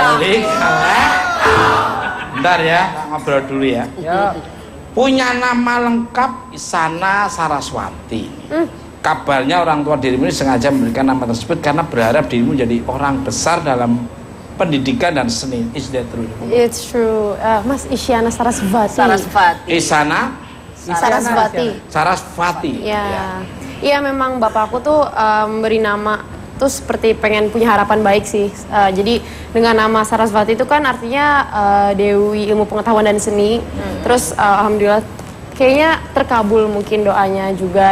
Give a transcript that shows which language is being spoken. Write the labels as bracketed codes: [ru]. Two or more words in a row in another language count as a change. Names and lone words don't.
[id] Balik, kalah. Bentar ya, ngobrol dulu ya. Punya nama lengkap Isana Saraswati. Kabarnya orang tua dirimu ini sengaja memberikan nama tersebut karena berharap dirimu jadi orang besar dalam pendidikan dan seni. [en] Is that true? It's true. [id] Mas Isyana Sarasvati. Sarasvati. Isana Sarasvati. Sarasvati. Ya. Iya memang bapakku tuh memberi nama tuh seperti pengen punya harapan baik sih. Jadi dengan nama Sarasvati itu kan artinya Dewi Ilmu Pengetahuan dan Seni. Terus alhamdulillah kayaknya terkabul mungkin doanya juga.